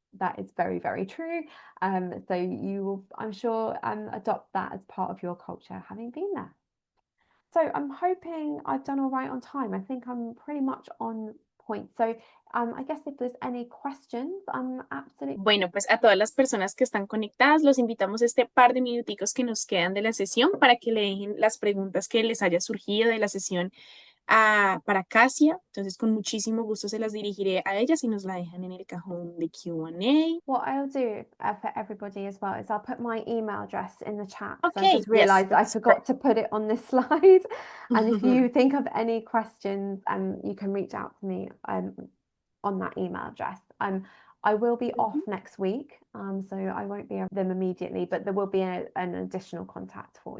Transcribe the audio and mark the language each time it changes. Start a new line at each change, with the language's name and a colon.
English: That is very, very true. So you will, I'm sure, adopt that as part of your culture, having been there. So I'm hoping I've done all right on time. I think I'm pretty much on point. So I guess if there's any questions, I'm absolutely...
Spanish: Bueno, pues a todas las personas que están conectadas, los invitamos este par de minuticos que nos quedan de la sesión para que le dejen las preguntas que les haya surgido de la sesión para Casia. Entonces, con muchísimo gusto se las dirigiré a ellas y nos la dejan en el cajón de Q&A.
English: What I'll do for everybody as well is I'll put my email address in the chat, because I Okay, just realized yes, I forgot to put it on this slide. And if you perfect. think of any questions, you can reach out to me on that email address. I will be off next week, so I won't be able to them immediately, but there will be an additional contact for you.